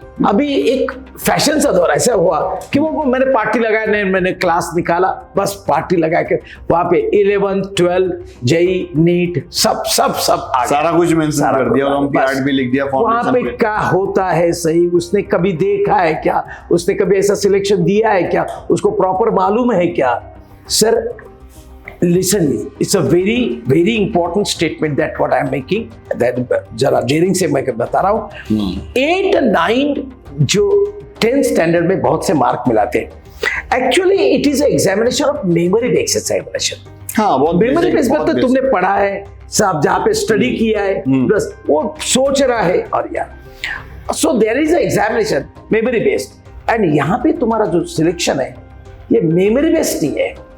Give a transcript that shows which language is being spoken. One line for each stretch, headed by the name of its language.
Hindi: अभी एक फैशन सा दौर ऐसा हुआ कि वो मैंने पार्टी लगाया, नहीं मैंने क्लास निकाला, बस पार्टी लगा के वहां पे 11th 12th जेई नीट सब सब सब आ सारा कुछ मेंशन कर दिया, ओलंपियाड भी लिख दिया, वहां पे क्या होता है सही, उसने कभी देखा है क्या, उसने कभी ऐसा सिलेक्शन दिया है क्या, उसको प्रॉपर मालूम है क्या?
English: sir listen, it's a very important statement that what I'm making, that
Hindi: जरा डेयरिंग से मैं बता रहा हूँ। 8 और 9 जो 10th स्टैंडर्ड में बहुत से मार्क मिलाते हैं,
English: Actually it is examination of memory based examination.
Hindi: हाँ, बहुत मेमोरी बेस्ड में तो तुमने पढ़ा है साहब, जहाँ पे स्टडी किया है बस वो सोच रहा है, और यार
English: so there is examination memory based,
Hindi: and यहाँ पे तुम्हारा जो सिलेक्शन है ये मेमोरी बेस्ड नहीं है,